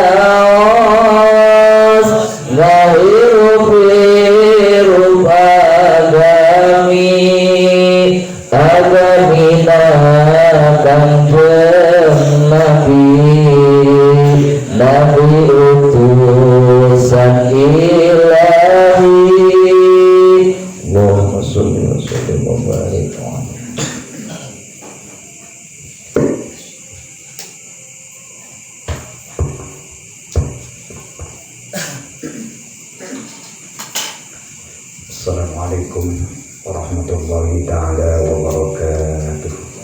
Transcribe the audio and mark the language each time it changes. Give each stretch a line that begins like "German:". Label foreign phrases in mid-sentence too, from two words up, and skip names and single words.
Sundanese: naos ngahirup agami agamina kanjeng Nabi utusan ilahi.
Arabic: اللهم صل وسلم وبارك عليه. السلام عليكم ورحمة الله تعالى وبركاته.